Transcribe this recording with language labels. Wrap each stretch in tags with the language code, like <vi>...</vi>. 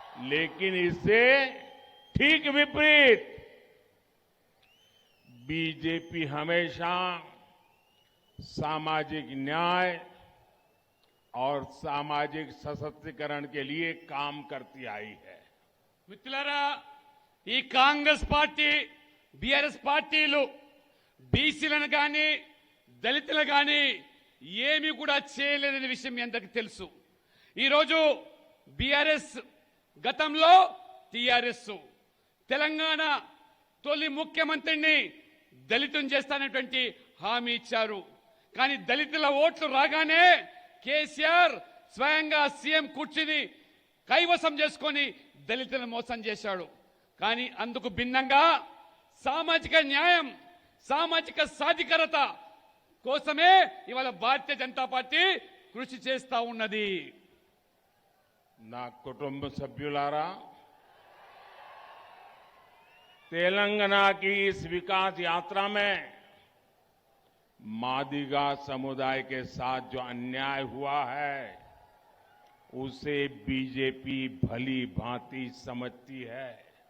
<hi>लेकिन इससे ठीक विपरीत बीजेपी हमेशा सामाजिक न्याय और सामाजिक सशक्तिकरण के लिए काम करती आई है.</hi> <te>మిత్రులారా, ఈ కాంగ్రెస్ పార్టీ బీఆర్ఎస్ పార్టీలు బీసీలను కానీ దళితులను కానీ ఏమీ కూడా చేయలేదనే విషయం మీ అందరికీ తెలుసు. ఈరోజు బీఆర్ఎస్ గతంలో టీఆర్ఎస్ తెలంగాణ తొలి ముఖ్యమంత్రిని దళితుని చేస్తానటువంటి హామీ ఇచ్చారు. కానీ దళితుల ఓట్లు రాగానే కేసీఆర్ స్వయంగా సీఎం కుర్చీని కైవసం చేసుకొని దళితులను మోసం చేశాడు. కానీ అందుకు భిన్నంగా సామాజిక న్యాయం, సామాజిక సాధికారత కోసమే ఇవాళ భారతీయ జనతా పార్టీ కృషి చేస్తా ఉన్నది. నా కుటుంబ సభ్యులారా,</te> <hi>तेलंगाना की इस विकास यात्रा में मादिगा समुदाय के साथ जो अन्याय हुआ है उसे बीजेपी भली भांति समझती है.</hi>